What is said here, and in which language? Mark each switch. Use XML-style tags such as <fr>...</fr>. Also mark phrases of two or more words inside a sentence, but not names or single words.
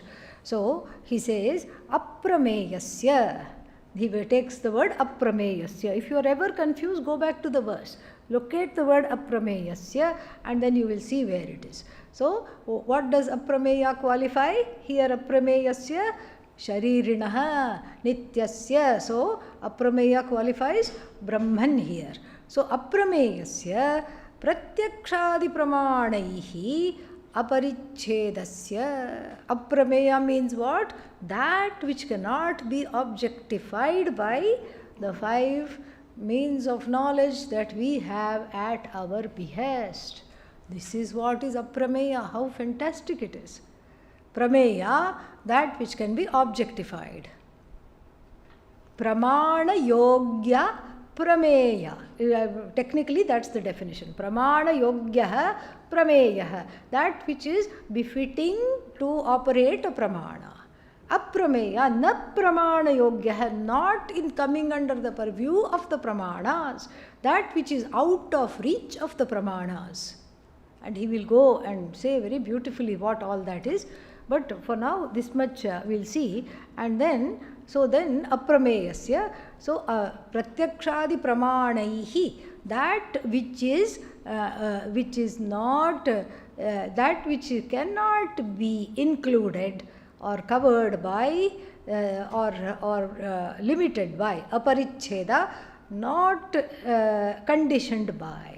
<en>So he says aprameyasya. He takes the word aprameyasya. If you are ever confused, go back to the verse. Locate the word aprameyasya and then you will see where it is. So what does aprameya qualify?</en> <sa>Here अप्रमेयस्य शरीरिणः नित्यस्य.</sa> <en>So aprameya qualifies Brahman here.</en> <sa>So अप्रमेयस्य प्रत्यक्षादि प्रमाणैः अपरिच्छेदस्य.</sa> <en>Aprameya means what? That which cannot be objectified by the five means of knowledge that we have at our behest. This is what is aprameya. How fantastic it is. Prameya, that which can be objectified.</en> <sa>प्रमाण योग्य प्रमेय.</sa> <en>Technically that's the definition.</en> <sa>प्रमाण योग्य प्रमेय.</sa> <en>That which is befitting to operate a pramana.</en> <sa>अप्रमेय न प्रमाण योग्य,</sa> <en>not in coming under the purview of the pramanas. That which is out of reach of the pramanas. And he will go and say very beautifully what all that is. But for now, this much we'll see. And then So then aprameyasya, so</en> <sa>प्रत्यक्षादि प्रमाणैः,</sa> <en>that which is not that which cannot be included or covered by or limited by aparichheda, not conditioned by.</en>